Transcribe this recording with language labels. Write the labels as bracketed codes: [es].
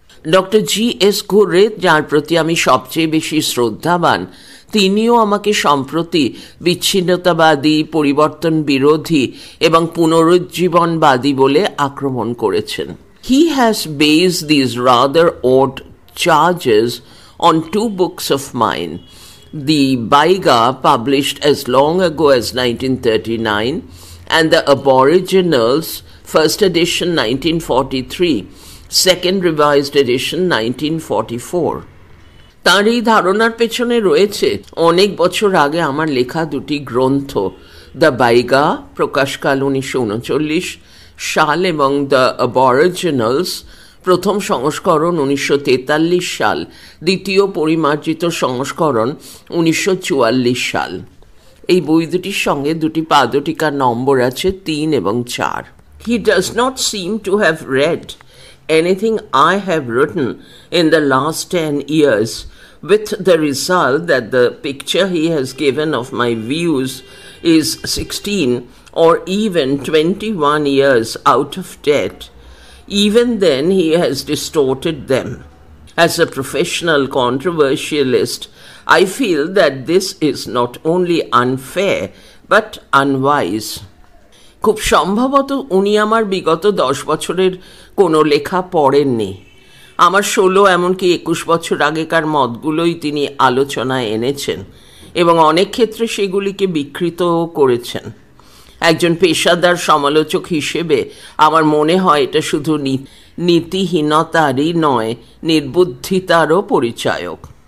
[bn] Doctor G.S. Ghurye, যার প্রতি আমি সবচেয়ে বেশি শ্রদ্ধাবান, তিনিও আমাকে সম্প্রতি বিচ্ছিন্নতাবাদী, পরিবর্তন বিরোধী এবং পুনরুজ্জীবনবাদী বলে আক্রমণ করেছেন। [en] He has based these rather odd charges on two books of mine, the Baiga, published as long ago as 1939, and the Aboriginals, first edition 1943, second revised edition 1944. [bn] তার এই ধারণার পেছনে রয়েছে অনেক বছর আগে আমার লেখা দুটি গ্রন্থ, দ্য বাইগা প্রকাশকাল 1939 সাল এবং দ্য অ্যাবরিজিনালস প্রথম সংস্করণ 1943 সাল, দ্বিতীয় পরিমার্জিত সংস্করণ 1944 সাল। এই বই দুটির সঙ্গে দুটি পাদটিকার নম্বর আছে 3 এবং 4। [en] He does not seem to have read anything I have written in the last 10 years, with the result that the picture he has given of my views is 16 or even 21 years out of date. Even then he has distorted them. As a professional controversialist, I feel that this is not only unfair but unwise. [bn] খুব সম্ভবত উনি আমার বিগত 10 বছরের কোনো লেখা পড়েননি। আমার 16 এমনকি 21 বছর আগেকার মতগুলোই তিনি আলোচনায় এনেছেন এবং অনেক ক্ষেত্রে সেগুলিকে বিকৃতও করেছেন। একজন পেশাদার সমালোচক হিসেবে আমার মনে হয় এটা শুধু নীতিহীনতারই নয়, নির্বুদ্ধিতারও পরিচায়ক।